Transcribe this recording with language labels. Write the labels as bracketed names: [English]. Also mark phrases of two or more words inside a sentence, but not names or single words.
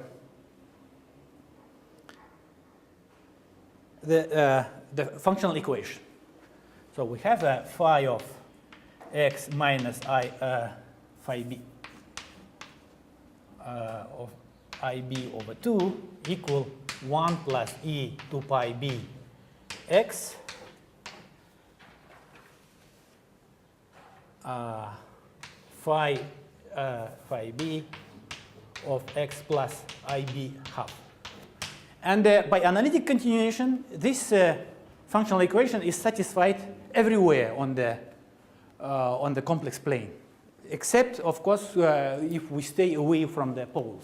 [English] The functional equation. So we have a phi of x minus phi b of ib over 2 equal 1 plus e 2 pi b x phi b of x plus ib half. And by analytic continuation, this functional equation is satisfied everywhere on the complex plane, except, of course, if we stay away from the poles.